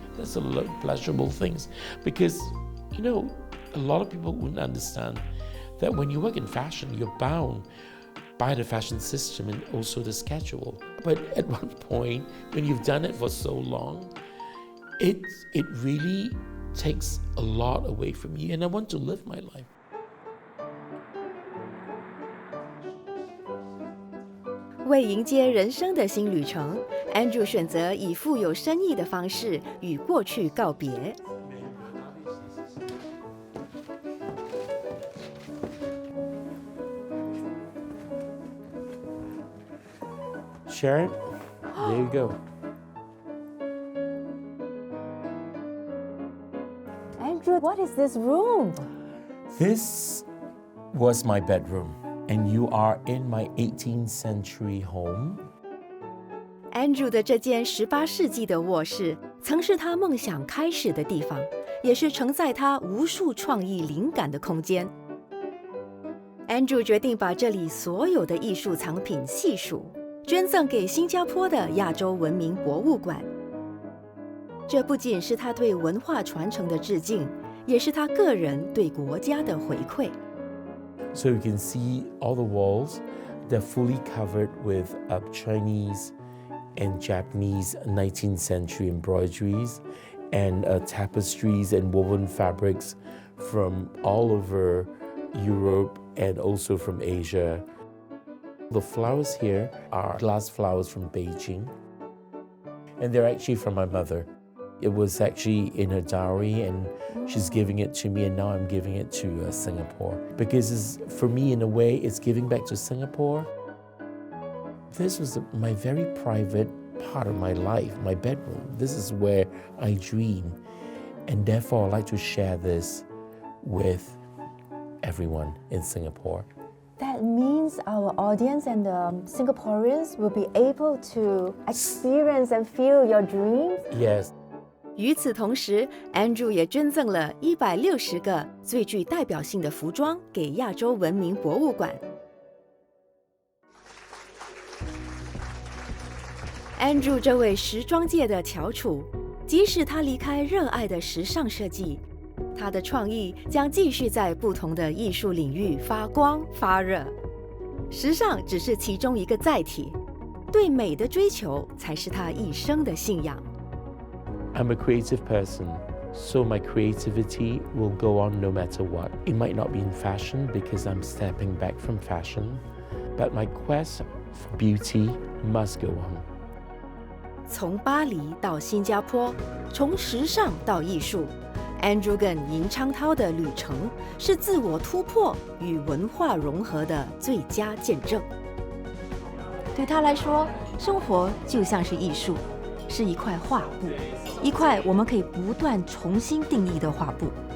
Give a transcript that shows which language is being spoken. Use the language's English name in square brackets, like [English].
[English] That's a lot of pleasurable things, because, a lot of people wouldn't understand that when you work in fashion, you're bound by the fashion system and also the schedule. But at one point, when you've done it for so long, it really takes a lot away from you, and I want to live my life. [Chinese] 为迎接人生的新旅程 ，Andrew 选择以富有深意的方式与过去告别。 [English] Sharon, there you go. Andrew, what is this room? This was my bedroom, and you are in my 18th century home. [Chinese] Andrew 的这间18世纪的卧室，曾是他梦想开始的地方，也是承载他无数创意灵感的空间。 Andrew 决定把这里所有的艺术藏品细数，捐赠给新加坡的亚洲文明博物馆。这不仅是他对文化传承的致敬，也是他个人对国家的回馈。 [English] So you can see all the walls. They're fully covered with Chinese and Japanese 19th century embroideries and tapestries and woven fabrics from all over Europe and also from Asia. The flowers here are glass flowers from Beijing, and they're actually from my mother. It was actually in her dowry, and she's giving it to me, and now I'm giving it to Singapore. Because for me, in a way, it's giving back to Singapore. This was my very private part of my life, my bedroom. This is where I dream, and therefore I like to share this with everyone in Singapore. That means our audience and Singaporeans will be able to experience and feel your dreams? Yes. [Chinese] 与此同时 ，Andrew 也捐赠了160个最具代表性的服装给亚洲文明博物馆。 Andrew 这位时装界的翘楚，即使他离开热爱的时尚设计，他的创意将继续在不同的艺术领域发光发热。时尚只是其中一个载体，对美的追求才是他一生的信仰。 [English] I'm a creative person, so my creativity will go on no matter what. It might not be in fashion because I'm stepping back from fashion, but my quest for beauty must go on. [Chinese] 从巴黎到新加坡，从时尚到艺术 ，Andrew 跟尹昌涛的旅程是自我突破与文化融合的最佳见证。对他来说，生活就像是艺术，是一块画布，一块我们可以不断重新定义的画布。